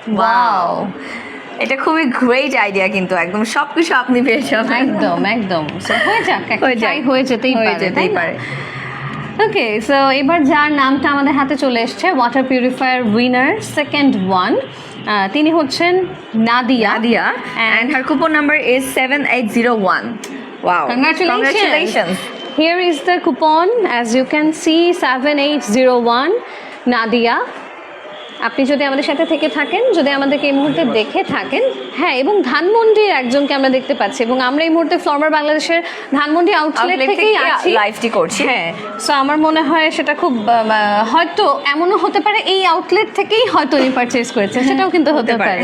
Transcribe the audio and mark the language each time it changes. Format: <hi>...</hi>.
<bn>Wow, এটা খুবই great idea, কিন্তু একদম সবকিছু আপনি পেয়ে যাবেন। একদম একদম। So, হয়ে যাক, হয়ে যেতেই পারে। ওকে, সো এবার যার নামটা আমাদের হাতে চলে এসছে,</bn> <en>water purifier winner second one,</en> <bn>তিনি হচ্ছেন Nadia.</bn> <en>and her coupon number is 7801. Wow, Congratulations. Here is the coupon, as you can see, 7801 Nadia.</en> <bn>আপনি যদি আমাদের সাথে থেকে থাকেন, যদি আমাদেরকে এই মুহূর্তে দেখে থাকেন, হ্যাঁ, এবং ধানমন্ডির একজনকে আমরা দেখতে পাচ্ছি, এবং আমরা এই মুহূর্তে ফ্লর্মার বাংলাদেশের ধানমন্ডি আউটলেট থেকেই আছি, লাইভটি করছি। হ্যাঁ, সো আমার মনে হয় সেটা খুব হয়তো এমনও হতে পারে এই আউটলেট থেকেই হয়তো উনি পারচেজ করেছেন, সেটাও কিন্তু হতে পারে।</bn>